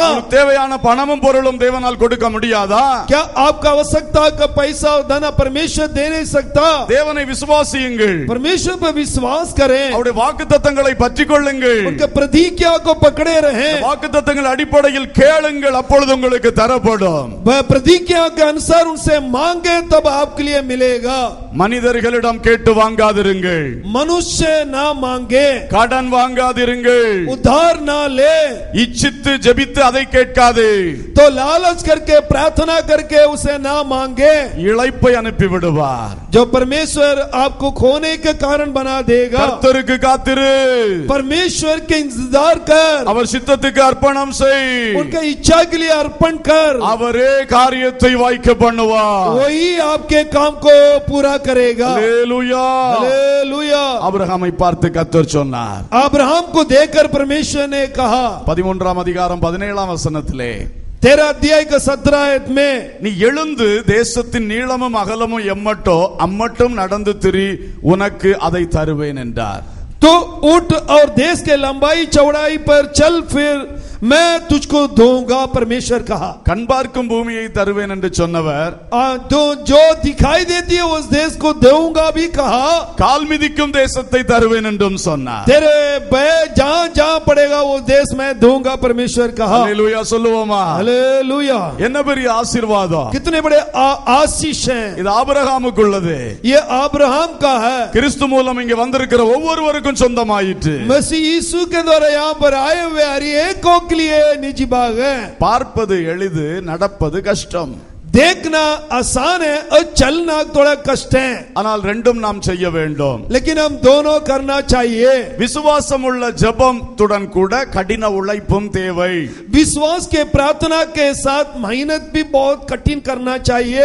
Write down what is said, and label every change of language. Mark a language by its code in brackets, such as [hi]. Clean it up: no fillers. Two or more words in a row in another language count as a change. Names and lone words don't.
[ta] உங்களுக்கு தேவையான பணமும் பொருளும் தேவனால் கொடுக்க முடியாதா, [hi] क्या आपका आवश्यकता का पैसा और धन परमेश्वर दे नहीं सकता। [ta] தேவனை விசுவாசியுங்கள், [hi] परमेश्वर पर विश्वास करें, [ta] அவருடைய வாக்குத்தத்தங்களை பற்றிக் கொள்ளுங்கள், [hi] उनके प्रतिज्ञा को पकड़े रहें, [ta] வாக்குத்தத்தங்கள் அடிப்படையில் கேளுங்கள், அப்பொழுது உங்களுக்கு தரப்படும், [hi] वह प्रतिज्ञा के अनुसार उनसे मांगे तब आपके लिए मिलेगा। [ta] மனிதர்களிடம் கேட்டு வாங்காதிருங்கள், [hi] मनुष्य ना मांगे, [ta] கடன் வாங்காதிருங்கள், [hi] उधार ना ले, [ta] இச்சித்து ஜெபித்து அதை கேட்காதே, [hi] तो लालच करके प्रार्थना करके उसे ना मांगे, [ta] இளைப்பை அனுப்பி விடுவார், [hi] जो परमेश्वर आपको खोने के कारण बना देगा। [ta] கர்த்தருக்கு காத்திரு, [hi] परमेश्वर के इंतजार कर, [ta] அவர் சித்தத்துக்கு அர்ப்பணம் செய், [hi] उनके इच्छा के लिए अर्पण कर, [ta] அவரே காரியத்தை வாய்க்க பண்ணுவார், [hi] वही आपके काम को पूरा करेगा। [ta] அல்லேலூயா. [hi] हालेलुया। [ta] ஆபிரகாமை பார்த்து கர்த்தர் சொன்னார், [hi] अब्राहम को देखकर परमेश्वर ने कहा [ta] 13 அதிகாரம் 17 வசனத்திலே, [hi] 13 अध्याय का 17 आयत में, [ta] நீ எழுந்து தேசத்தின் நீளமும் அகலமும் எம்மட்டோ அம்மட்டும் நடந்து திரி, உனக்கு அதை தருவேன் என்றார். [hi] तो उठ और देश के लंबाई चौड़ाई पर चल फिर मैं तुझको दूंगा, परमेश्वर कहा। [ta] கண் பார்க்கும் பூமியை தருவேன் என்று சொன்னவர் [hi] जो दिखाई देती है उस देश को दूंगा भी कहा, [ta] கால் மிதிக்கும் தேசத்தை தருவேன் என்றும் சொன்னார். [hi] तेरे जहां जहां पड़ेगा वो देश मैं दूंगा, परमेश्वर कहा। [ta] அல்லேலூயா சொல்லுவோமா, [hi] हालेलुया। [ta] என்ன பெரிய ஆசீர்வாதம், [hi] कितने बड़े आशीष हैं, [ta] இது ஆபிரகாமுக்குள்ளது, [hi] ये अब्राहम का है, [ta] கிறிஸ்து மூலம் இங்க வந்திருக்கிற ஒவ்வொருவருக்கும் சொந்தமாயிற்று. [hi] मसीह यीशु के द्वारा यहाँ पर आए हुए हर एक के लिए निजी बाग है। [ta] பார்ப்பது எளிது, நடப்பது கஷ்டம். [hi] देखना आसान है और चलना थोड़ा कष्ट है, [ta] ஆனால் ரெண்டும் நாம் செய்ய வேண்டும். [hi] लेकिन हम दोनों करना चाहिए. [ta] விசுவாசம் உள்ள ஜெபத்துடன் கூட கடின உழைப்பும் தேவை. [hi] विश्वास के प्रार्थना के साथ मेहनत भी बहुत कठिन करना चाहिए.